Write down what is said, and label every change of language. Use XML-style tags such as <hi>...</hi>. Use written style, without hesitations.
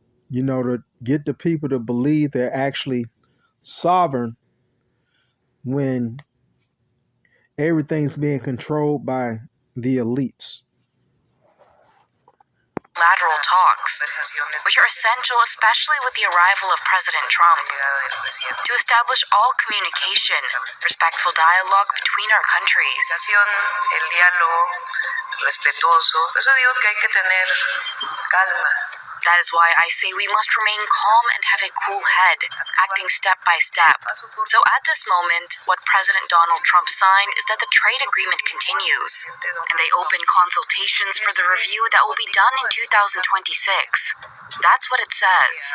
<en>You know, to get the people to believe they're actually sovereign when everything's being controlled by the elites. Lateral talks, which are essential, especially with the arrival of President Trump, to establish all communication, respectful dialogue between our countries.</en> <es>El diálogo respetuoso. Por eso digo que hay que tener calma.</es> <en>That is why I say we must remain calm and have a cool head, acting step by step. So at this moment, what President Donald Trump signed is that the trade agreement continues, and they open consultations for the review that will be done in 2026. That's what it says.</en>